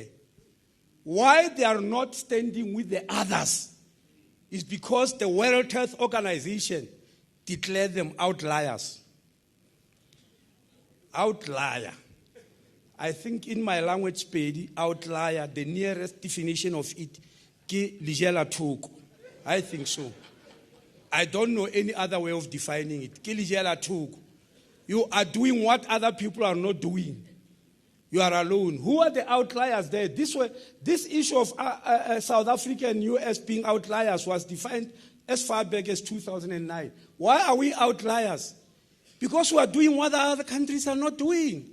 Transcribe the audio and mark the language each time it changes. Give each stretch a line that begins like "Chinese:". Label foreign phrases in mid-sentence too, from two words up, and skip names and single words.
English: Why they are not standing with the others is because the World Health Organization declared them outliers. Outlier. I think in my language, outlier, the nearest definition of it,
Southern Sotho: ke lijela thoko.
English: I think so. I don't know any other way of defining it.
Southern Sotho: Ke lijela thoko.
English: You are doing what other people are not doing. You are alone. Who are the outliers there? This issue of South Africa and US being outliers was defined as far back as 2009. Why are we outliers? Because we are doing what other countries are not doing.